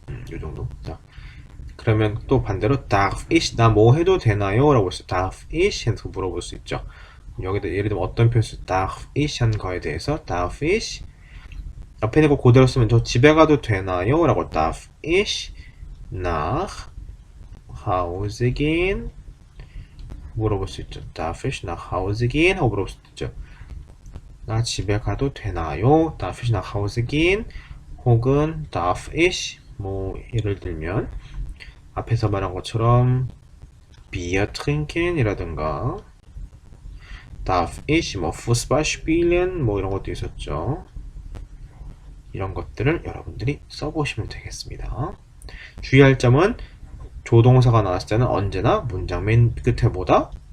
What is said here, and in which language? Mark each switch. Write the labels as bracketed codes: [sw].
[ko] 요 정도. 자, 그러면 또 반대로 [de] darf ich [ko] 나 뭐 해도 되나요? 라고 했어요. [de] darf ich [ko] 해서 물어볼 수 있죠. 여기다 예를 들면 어떤 표현 쓸 darf ich 한 거에 대해서 darf ich 옆에 있는 거 그대로 쓰면 저 집에 가도 되나요? 라고 [de] darf ich nach Hause gehen [ko] 물어볼 수 있죠. [de] Darf ich nach Hause gehen? [ko] 하고 물어볼 수 있죠. 나 집에 가도 되나요? [de] Darf ich nach Hause gehen? [ko] 혹은 Darf ich 뭐 예를 들면 앞에서 말한 것처럼 [de] Bier trinken [ko] 이라든가 Darf ich 뭐 [de] Fußball spielen [ko] 뭐 이런 것도 있었죠. 이런 것들을 여러분들이 써보시면 되겠습니다. 주의할 점은 조동사가 나왔을 때는 언제나 문장 맨 끝에 뭐다?